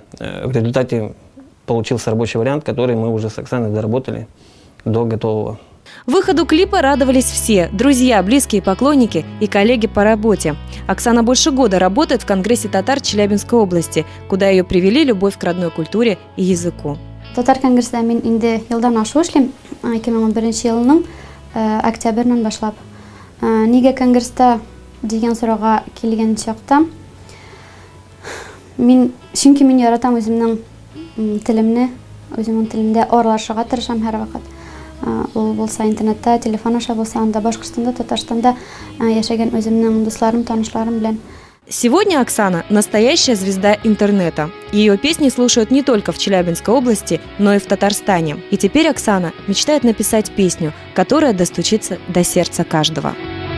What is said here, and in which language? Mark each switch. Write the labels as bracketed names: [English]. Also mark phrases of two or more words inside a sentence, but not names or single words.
[Russian] В результате получился рабочий вариант, который мы уже с Оксаной доработали до готового. Выходу клипа радовались все – друзья, близкие, поклонники и коллеги по работе. Оксана больше года работает в Конгрессе татар Челябинской области, куда ее привели любовь к родной культуре и языку. [Tatar] Татар конгрессда мен инде елдан ашу эшлим, 2011 елның октябрьнан башлап. Неге конгресста деген сорауга келген чакта, чөнки мин яратам үземнең телемне, үземнең телендә аралашырга тырышам һәр вакыт. Ул булса интернетта, телефон аша булса, анда Башкортстанда, Татарстанда яшәгән үземнең дусларым, танышларым белән. [Russian] Сегодня Оксана – настоящая звезда интернета. Ее песни слушают не только в Челябинской области, но и в Татарстане. И теперь Оксана мечтает написать песню, которая достучится до сердца каждого.